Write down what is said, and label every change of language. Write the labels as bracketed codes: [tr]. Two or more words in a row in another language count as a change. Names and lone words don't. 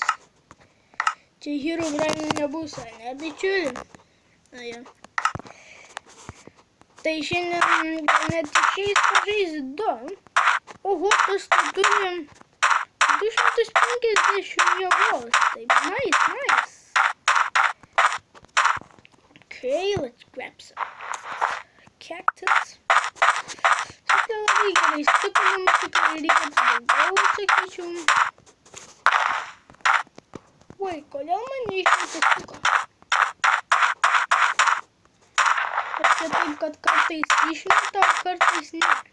[lt] Čia Herobrine'ai nebus, ne, bičiuli? Na jo. Tai šiandien net išeis pažaisti 2. Oho, tas tai turim 250 jėgos. Taip, nice. [en] Okay, let's grab some cactus. [lt] Šitai labai gerai stiprinama, tikrai reikėtų daugiau, sakyčiau. Oi, kodėl man išmeta? Čia taip, kad kartais išmeta, o kartais ne.